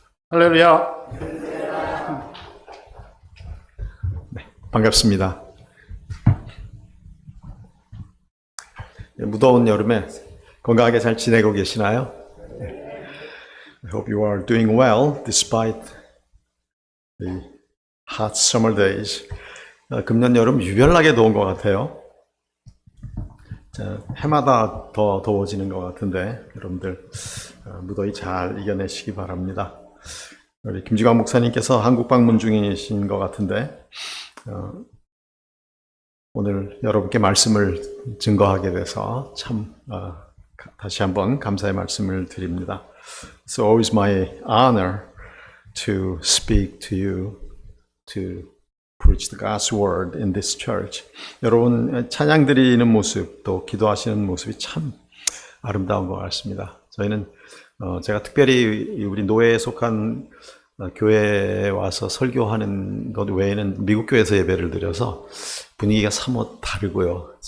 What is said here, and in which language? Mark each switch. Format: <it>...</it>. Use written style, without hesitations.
<ko>할렐루야. 네, 반갑습니다. 무더운 여름에 건강하게 잘 지내고 계시나요?</ko> <en>I hope you are doing well despite the hot summer days.</en> <ko>금년 여름 유별나게 더운 것 같아요. 해마다 더 더워지는 것 같은데 여러분들 무더위 잘 이겨내시기 바랍니다. 우리 김주광 목사님께서 한국 방문 중이신 것 같은데 오늘 여러분께 말씀을 증거하게 돼서 참 다시 한번 감사의 말씀을 드립니다.</ko> <en>It's always my honor to speak to you, to preach the God's word in this church.</en> <ko>여러분 찬양 드리는 모습, 또 기도하시는 모습이 참 아름다운 것 같습니다. 저희는 제가 특별히 우리 노예에 속한 교회에 와서 설교하는 것 외에는 미국 교회에서 예배를 드려서 분위기가 사뭇 다르고요.</ko>